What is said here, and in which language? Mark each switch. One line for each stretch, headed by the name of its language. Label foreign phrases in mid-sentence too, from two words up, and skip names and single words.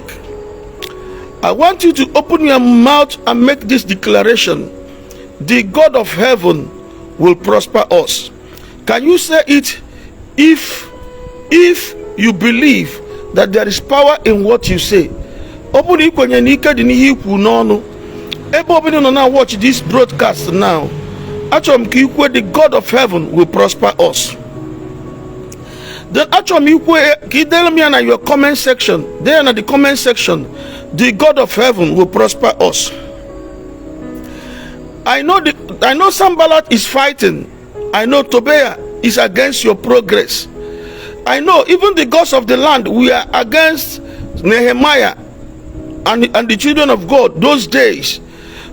English: I want you to open your mouth and make this declaration. The God of heaven will prosper us. Can you say it? If you believe that there is power in what you say.
Igbo: Open ikwenye n'ike dị n'ihe ikwu n'ọnụ. Ebe obodo nọ na
English: watch this broadcast now.
Igbo: Achọm ka ikwe
English: the God of heaven will prosper us.
Igbo: Then achọm ikwe ka idele m ya na
English: your comment section. There na the comment section. The God of heaven will prosper us. I know Sambalat is fighting. I know Tobiah is against your progress. I know even the gods of the land, we are against Nehemiah and the children of God those days.